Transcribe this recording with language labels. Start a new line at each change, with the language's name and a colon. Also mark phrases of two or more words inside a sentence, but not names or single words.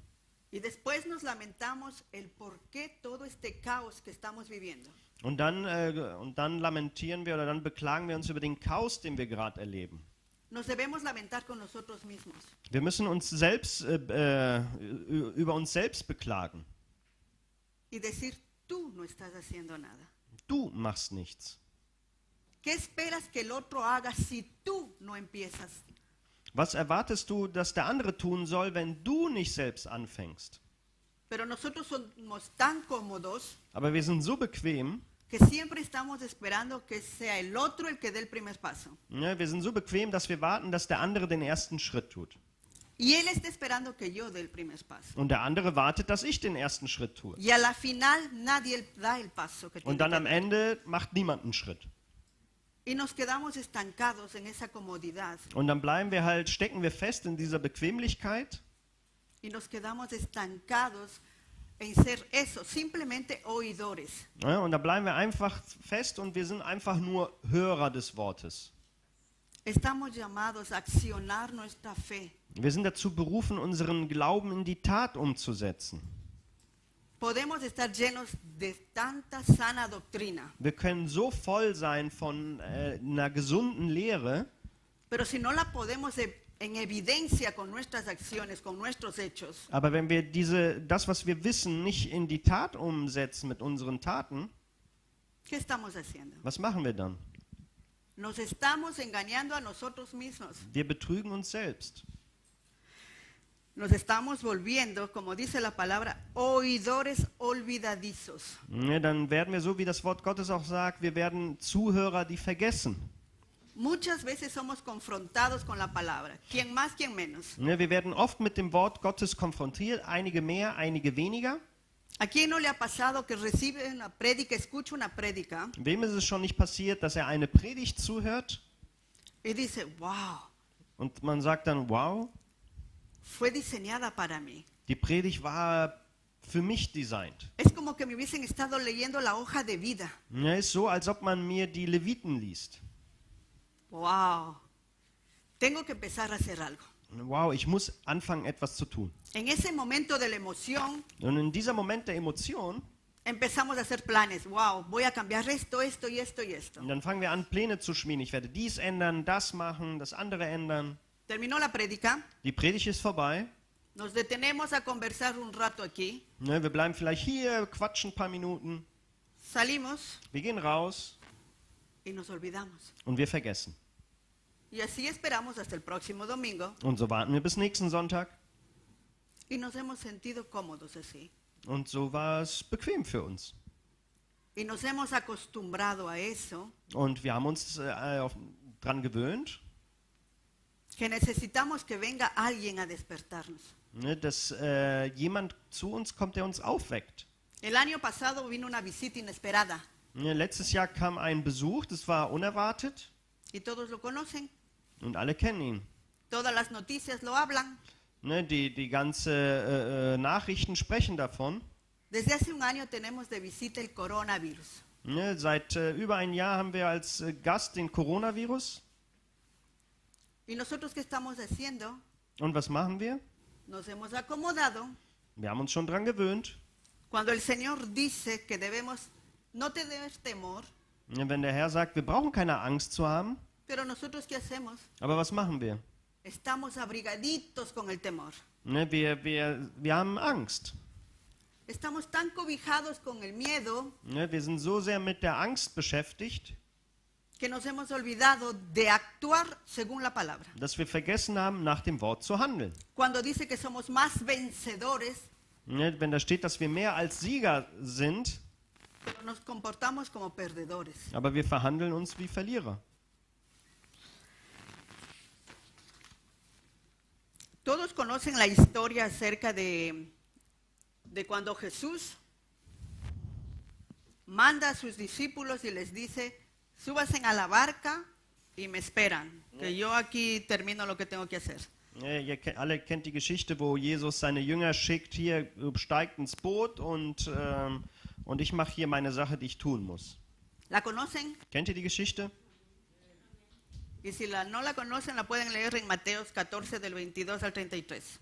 Spanish: Y después nos lamentamos el por qué todo este caos que estamos viviendo.
German: Und dann lamentieren wir oder dann beklagen wir uns über den Chaos, den wir gerade erleben.
Spanish: Nos debemos lamentar con nosotros mismos.
German: Wir müssen uns selbst über uns selbst beklagen.
Spanish: Y decir, tú no estás haciendo nada.
German: Du machst nichts.
Spanish: ¿Qué esperas que el otro haga si tú no empiezas?
German: Was erwartest du, dass der andere tun soll, wenn du nicht selbst anfängst?
Spanish: Pero nosotros somos tan cómodos
German: Aber wir sind so bequem,
Spanish: que siempre estamos esperando que sea el otro el que dé el primer paso.
German: ne, wir sind so bequem, dass wir warten, dass der andere den ersten Schritt tut.
Spanish: Y él está esperando que yo dé el primer paso.
German: Und der andere wartet, dass ich den ersten Schritt tue.
Spanish: Y a la final nadie da el paso que
German: Und
Spanish: tiene
German: dann am
Spanish: que dar.
German: Ende macht niemand einen Schritt.
Spanish: Y nos quedamos estancados en esa comodidad.
German: Und dann stecken wir fest in dieser Bequemlichkeit
Spanish: Y nos quedamos estancados en ser eso, simplemente oidores.
German: ne, und da bleiben wir einfach fest und wir sind einfach nur Hörer des Wortes.
Spanish: Estamos llamados a accionar nuestra fe.
German: Wir sind dazu berufen, unseren Glauben in die Tat umzusetzen.
Spanish: Podemos estar llenos de tanta sana doctrina,
German: Wir können so voll sein von einer gesunden Lehre,
Spanish: pero si no la podemos en evidencia con nuestras acciones, con nuestros hechos,
German: aber wenn wir das, was wir wissen, nicht in die Tat umsetzen mit unseren Taten,
Spanish: ¿qué estamos haciendo?
German: was machen wir dann?
Spanish: Nos estamos engañando a nosotros mismos.
German: Wir betrügen uns selbst.
Spanish: Nos estamos volviendo, como dice la palabra, oidores olvidadizos.
German: Ne, dann werden wir, so wie das Wort Gottes auch sagt, wir werden Zuhörer, die vergessen.
Spanish: Muchas veces somos confrontados con la palabra, quien más, quien menos.
German: Ne, wir werden oft mit dem Wort Gottes konfrontiert, einige mehr, einige weniger.
Spanish: ¿A quién no le ha pasado que recibe una prédica, escucha una prédica
German: Wem ist es schon nicht passiert, dass er eine Predigt zuhört
Spanish: y dice, wow,
German: und man sagt dann, wow,
Spanish: fue diseñada para mí?
German: die Predigt war für mich designt.
Spanish: Es como que me hubiesen estado leyendo la hoja de vida.
German: Ne, ist so, als ob man mir die Leviten liest.
Spanish: Wow, tengo que empezar a hacer algo.
German: Wow, ich muss anfangen, etwas zu tun.
Spanish: En ese momento de la emoción
German: Und in dieser Moment der Emotion,
Spanish: empezamos a hacer planes. Wow, voy a cambiar esto, esto y esto y esto.
German: dann fangen wir an, Pläne zu schmieden. Ich werde dies ändern, das machen, das andere ändern.
Spanish: Terminó la prédica,
German: Die Predigt ist vorbei.
Spanish: nos detenemos a conversar un rato aquí,
German: Ne, wir bleiben vielleicht hier, quatschen ein paar Minuten.
Spanish: salimos
German: Wir gehen raus
Spanish: y nos olvidamos.
German: und wir vergessen.
Spanish: Y así esperamos hasta el próximo domingo
German: Und so warten wir bis nächsten Sonntag.
Spanish: Y nos hemos sentido cómodos así.
German: Und so war es bequem für uns.
Spanish: Y nos hemos acostumbrado a eso,
German: Und wir haben uns dran gewöhnt,
Spanish: que necesitamos que venga alguien a despertarnos.
German: ne, dass jemand zu uns kommt, der uns aufweckt.
Spanish: El año pasado vino una visita inesperada
German: Ne, letztes Jahr kam ein Besuch, das war unerwartet
Spanish: y todos lo conocen.
German: und alle kennen ihn.
Spanish: Todas las noticias lo hablan.
German: Ne, die ganze Nachrichten sprechen davon.
Spanish: Desde hace un año tenemos de visita el coronavirus.
German: Ne, seit über ein Jahr haben wir als Gast den Coronavirus.
Spanish: ¿Y nosotros qué estamos haciendo?
German: Und was machen wir?
Spanish: Nos hemos acomodado
German: Wir haben uns schon dran gewöhnt.
Spanish: cuando el Señor dice que debemos no tener temor,
German: Ne, wenn der Herr sagt, wir brauchen keine Angst zu haben,
Spanish: pero nosotros ¿qué hacemos?
German: aber was machen wir?
Spanish: Estamos abrigaditos con el temor.
German: Ne, wir haben Angst.
Spanish: Estamos tan cobijados con el miedo
German: Ne, wir sind so sehr mit der Angst beschäftigt,
Spanish: que nos hemos olvidado de actuar según la palabra.
German: dass wir vergessen haben, nach dem Wort zu handeln.
Spanish: Cuando dice que somos más vencedores,
German: Ne, wenn da steht, dass wir mehr als Sieger sind,
Spanish: pero nos comportamos como perdedores.
German: aber wir verhandeln uns wie Verlierer.
Spanish: Todos conocen la historia acerca de cuando Jesús manda a sus discípulos y les dice, súbanse a la barca y me esperan, que yo aquí termino lo que tengo que hacer.
German: Ne, alle kennt die Geschichte, wo Jesus seine Jünger schickt, hier steigt ins Boot und ich mache hier meine Sache, die ich tun muss.
Spanish: ¿La conocen?
German: Kennt ihr die Geschichte?
Spanish: Y si no la conocen, la pueden leer en Mateos 14 del 22 al 33.